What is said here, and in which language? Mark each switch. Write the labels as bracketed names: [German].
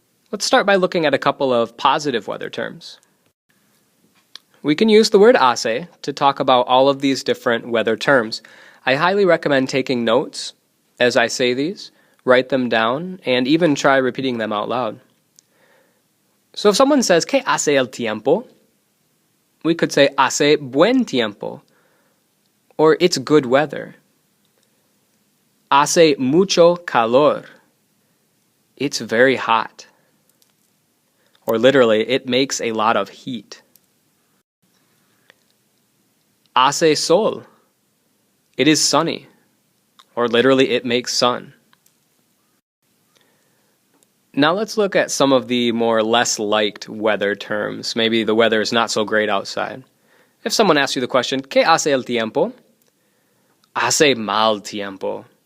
[English] Let's start by looking at a couple of positive weather terms. We can use the word hace to talk about all of these different weather terms. I highly recommend taking notes as I say these, write them down, and even try repeating them out loud. So if someone says, [Spanish] ¿Qué hace el tiempo?, [English] we could say, [Spanish] hace buen tiempo, [English] or it's good weather. [Spanish] Hace mucho calor. [English] It's very hot. Or literally, it makes a lot of heat. [Spanish] Hace sol. [English] It is sunny. Or literally, it makes sun. Now let's look at some of the more less liked weather terms. Maybe the weather is not so great outside. If someone asks you the question, [Spanish] ¿Qué hace el tiempo?, hace mal tiempo.